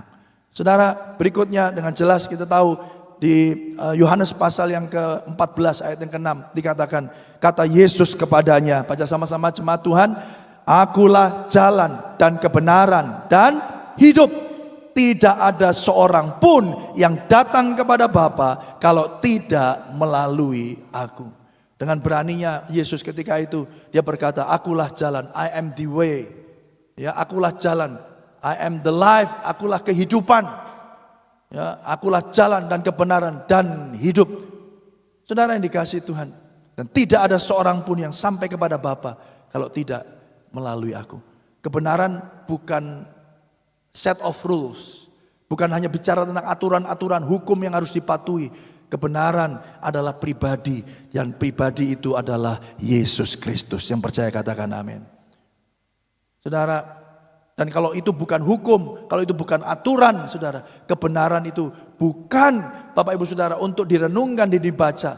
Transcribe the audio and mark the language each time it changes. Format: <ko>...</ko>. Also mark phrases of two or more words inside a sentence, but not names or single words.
<id>Saudara, berikutnya dengan jelas kita tahu di Yohanes pasal yang ke-14 ayat yang ke-6 dikatakan, kata Yesus kepadanya, baca sama-sama jemaat Tuhan, akulah jalan dan kebenaran dan hidup. Tidak ada seorang pun yang datang kepada Bapa kalau tidak melalui aku. Dengan beraninya Yesus ketika itu dia berkata, akulah jalan,</id> <en>I am the way.</en> <id>Ya, akulah jalan,</id> <en>I am the life,</en> <id>akulah kehidupan. Ya, akulah jalan dan kebenaran dan hidup. Saudara yang dikasihi Tuhan, dan tidak ada seorang pun yang sampai kepada Bapa kalau tidak melalui aku. Kebenaran bukan</id> <en>set of rules,</en> <id>bukan hanya bicara tentang aturan-aturan hukum yang harus dipatuhi. Kebenaran adalah pribadi, dan pribadi itu adalah Yesus Kristus. Yang percaya katakan amin. Saudara, dan kalau itu bukan hukum, kalau itu bukan aturan, saudara, kebenaran itu bukan, Bapak Ibu Saudara, untuk direnungkan dan dibaca.</id>